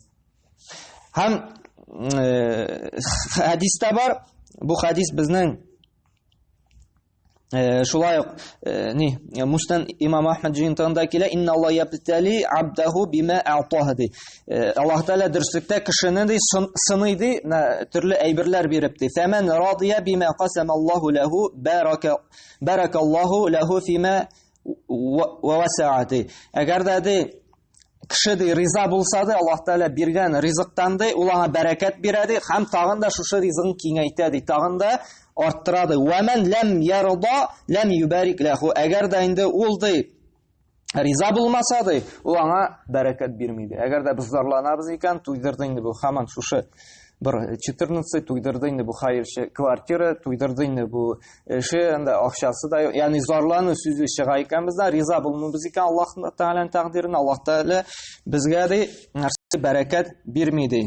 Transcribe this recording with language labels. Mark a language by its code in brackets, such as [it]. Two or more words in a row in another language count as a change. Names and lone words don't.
[tt] Һәм хадистә бар, бу хадис безнең шулай ук Мустан Имам Ахмад җыентыгында килә: [ar] "إن الله يبتلي عبده بما أعطاه." [tt] Аллаһ Тәгалә дөрслектә кешене ди сыный ди, төрле әйберләр биреп ди. [ar] "فمن رضي بما قسم الله له بارك الله له فيما ووسعة." [tt] Әгәр дә ди кеше ди риза булса да, Аллаһ Тәгалә биргән ризыктан ди ул аңа бәрәкәт бирә ди, һәм тагын да шушы ризыгын киңәйтә ди, тагын да арттырады. [ar] "ومن لم يرض لم يبارك له." [tt] Әгәр дә инде ул ди риза булмаса ди, ул аңа бәрәкәт бирмәйди. Әгәр дә без зарланабыз икән, туйдырды инде бу һаман шушы бер 14 туйдырды инде бу хәерче квартира, туйдырды инде бу эше, анда акчасы да, ягъни зарлану сүзе чыга икән, без дә риза булмабыз икән Аллаһ Тәгаләнең тәкъдиренә, Аллаһ Тәгалә безгә ди нәрсә бәрәкәт бирмәйди.